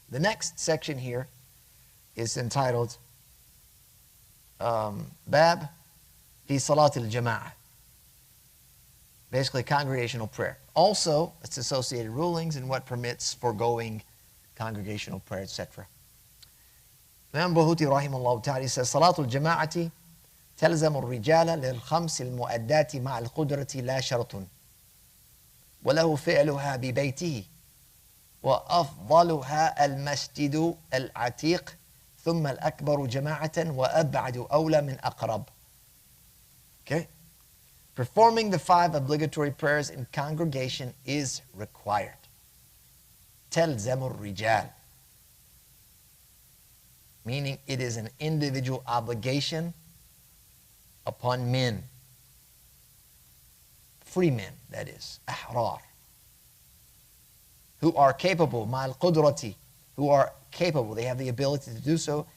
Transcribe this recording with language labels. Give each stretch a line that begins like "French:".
English: The next section here is entitled Bab fi Salat al-Jama'ah. Basically, congregational prayer. Also, its associated rulings and what permits foregoing congregational prayer, etc. Imam Buhuti rahimahullah ta'ala says,
Arabic: Salatul Jama'ati تلزم الرجال للخمس المؤدات مع القدرة لا شرط وله فعلها ببيته وأفضلها المسجد العتيق ثم الأكبر جماعة وأبعد أولى من أقرب.
English: Okay? Performing the 5 obligatory prayers in congregation is required.
Arabic: تلزم الرجال,
English: meaning it is an individual obligation upon men, free men, that is, أحرار, who are capable,
Arabic: مع القدرة,
English: who are capable, they have the ability to do so.